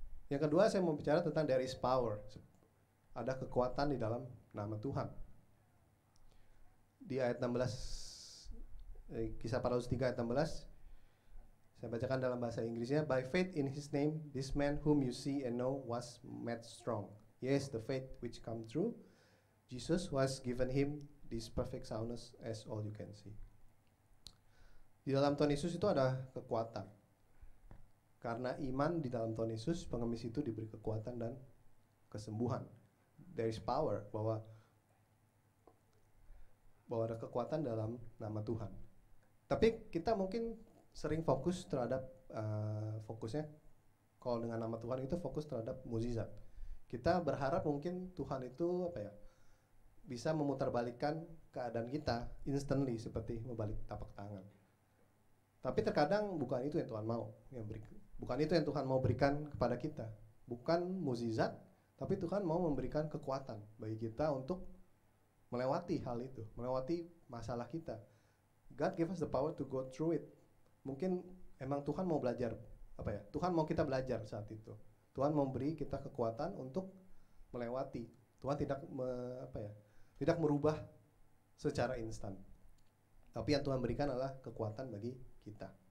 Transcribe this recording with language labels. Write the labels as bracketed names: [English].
[Indonesian] Yang kedua, saya mau bicara tentang [English] there is power. [Indonesian] Ada kekuatan di dalam nama Tuhan. Di ayat 16, Kisah para Rasul 3 ayat 16, saya bacakan dalam bahasa Inggrisnya. [English] By faith in his name, this man whom you see and know was made strong. Yes, the faith which come through Jesus was given him this perfect soundness as all you can see. [Indonesian] Di dalam Tuhan Yesus itu ada kekuatan. Karena iman di dalam Tuhan Yesus, pengemis itu diberi kekuatan dan kesembuhan. [English] There is power, [Indonesian] bahwa ada kekuatan dalam nama Tuhan. Tapi kita mungkin sering fokus terhadap fokusnya, kalau dengan nama Tuhan itu fokus terhadap mukjizat. Kita berharap mungkin Tuhan itu bisa memutarbalikkan keadaan kita instantly, seperti membalik tapak tangan. Tapi terkadang bukan itu yang Tuhan mau, bukan itu yang Tuhan mau berikan kepada kita. Bukan mukjizat, tapi Tuhan mau memberikan kekuatan bagi kita untuk melewati hal itu, melewati masalah kita. [English] God give us the power to go through it. [Indonesian] Mungkin emang Tuhan mau belajar, Tuhan mau kita belajar saat itu. Tuhan memberi kita kekuatan untuk melewati. Tuhan tidak merubah secara instan. Tapi yang Tuhan berikan adalah kekuatan bagi kita.